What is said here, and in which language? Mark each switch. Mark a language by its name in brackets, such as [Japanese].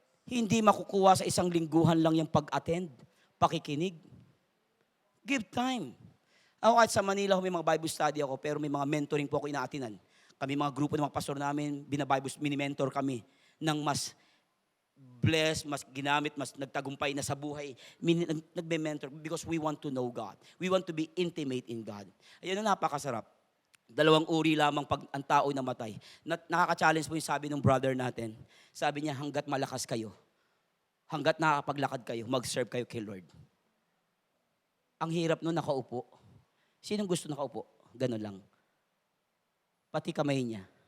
[Filipino] Hindi makukuha sa isang lingguhan lang yung pag-attend, pakikinig. [English] Give time. [Filipino] Ako kahit sa Manila, may mga Bible study ako, pero may mga mentoring po ako inaatinan. Kami mga grupo ng mga pastor namin, binabible, mini-mentor kami ng mas blessed, mas ginamit, mas nagtagumpay na sa buhay. Nagbe-mentor [English] because we want to know God. We want to be intimate in God. [Filipino] Ayun ang napakasarap. 2 uri lamang pag ang tao namatay. Nakaka-challenge po yung sabi ng brother natin. Sabi niya, hanggat malakas kayo, hanggat nakakapaglakad kayo, mag-serve kayo kay Lord. Ang hirap nun, nakaupo. Sinong gusto nakaupo? Ganun lang. Pati kamay niya.